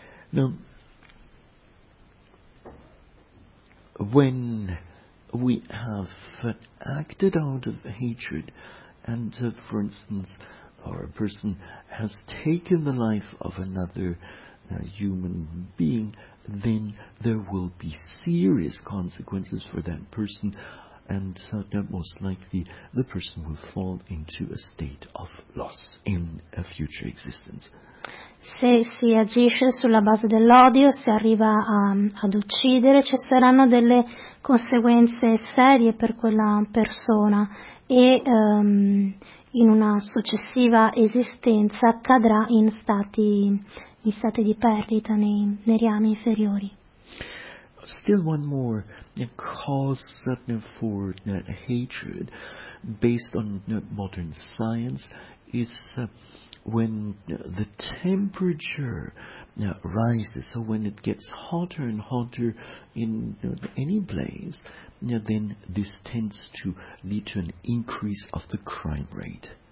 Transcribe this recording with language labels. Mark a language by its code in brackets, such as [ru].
[en] Now, when we have acted out of hatred and for instance, or a person has taken the life of another human being, then there will be serious consequences for that person, and most likely the person will fall into a state of loss in a future existence. [it] Se si agisce sulla base dell'odio, se arriva ad uccidere, ci saranno delle conseguenze serie per quella persona e in una successiva esistenza cadrà in stati di perdita nei rami inferiori. [en] Still one more cause for hatred based on modern science is when the temperature rises, so when it gets hotter and hotter in any place, then this tends to lead to an increase of the crime rate.